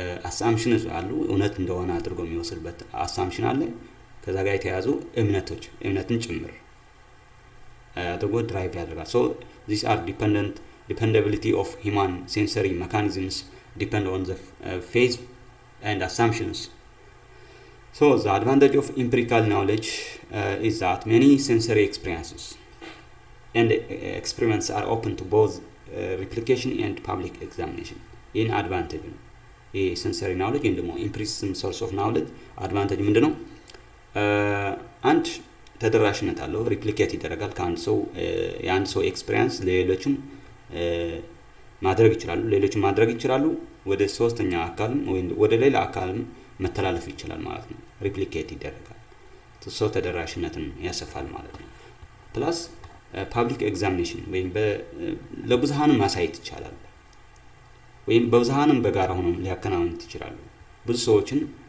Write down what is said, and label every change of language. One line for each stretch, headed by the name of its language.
Amharic: assumption አሉ እውነት እንደሆነ አድርጎ የሚወስድበት assumption አለ ከዛ ጋር የተያዙ እምነትን ጭምር አድርጎ ድራይቭ ያደርጋል
English: so these are dependability of human sensory mechanisms depend on the phase and assumptions. So the advantage of empirical knowledge is that many sensory experiences and experiments are open to both replication and public examination. In advantage sensory knowledge and ደግሞ empiricism source of knowledge advantage ምንድነው?
Amharic: አንድ ተደራሽነት አለው፣ ሪፕሊኬት ይደረጋል ከአንድ ሰው የአንድ ሰው ኤክስፒሪየንስ ለሌሎችም ማድረግ ይችላሉ፣ ሌሎችም ማድረግ ይችላሉ፣ ወደ ሶስተኛ አካልም ወይ ወደ ሌላ አካልም መተላለፍ ይችላል ማለት ነው። ሪፕሊኬት ይደረጋል፣ ሰው ተደራሽነትን ያሰፋል ማለት ነው። ፕላስ ፐብሊክ ኤግዛሚኔሽን ወይም ለብዙሃን ማሳየት ይቻላል፣ ወይም በብዙሃንም በጋራ ሆነው ሊያከናውኑት ይችላሉ። ብዙ ሰዎችን